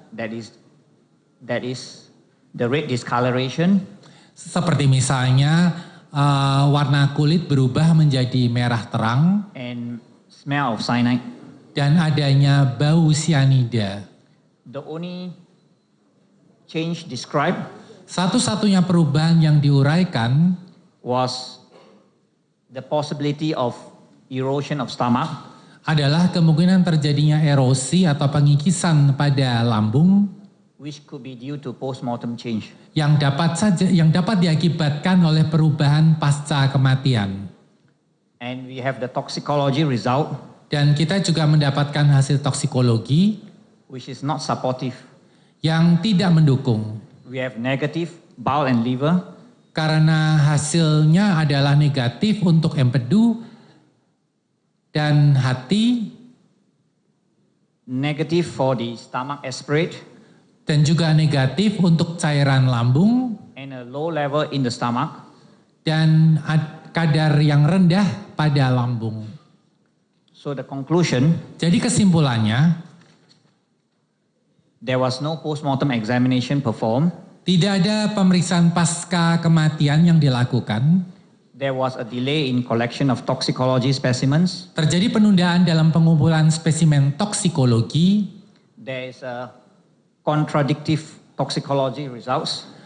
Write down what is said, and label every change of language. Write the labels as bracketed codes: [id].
[en] that is the red discoloration, [id] seperti misalnya warna kulit berubah menjadi merah terang [en] and smell of cyanide. [id] dan adanya bau sianida. [en] The only change described [id] Satu-satunya perubahan yang diuraikan [en] was the possibility of erosion of stomach, [id] adalah kemungkinan terjadinya erosi atau pengikisan pada lambung [en] which could be due to post-mortem change. [id] yang dapat diakibatkan oleh perubahan pasca kematian. [en] And we have the toxicology result, [id] Dan kita juga mendapatkan hasil toksikologi [en] which is not supportive. [id] yang tidak mendukung [en] We have negative bowel and liver, [id] karena hasilnya adalah negatif untuk empedu dan hati [en] negative for the stomach aspirate, [id] dan juga negatif untuk cairan lambung [en] and a low level in the stomach. [id] dan kadar yang rendah pada lambung. [en] So the conclusion, [id] Jadi kesimpulannya, [en] there was no post-mortem examination performed. [id] tidak ada pemeriksaan pasca kematian yang dilakukan. [en] There was a delay in collection of toxicology specimens. [id] Terjadi penundaan dalam pengumpulan spesimen toksikologi. [en] There is a contradictive toxicology results.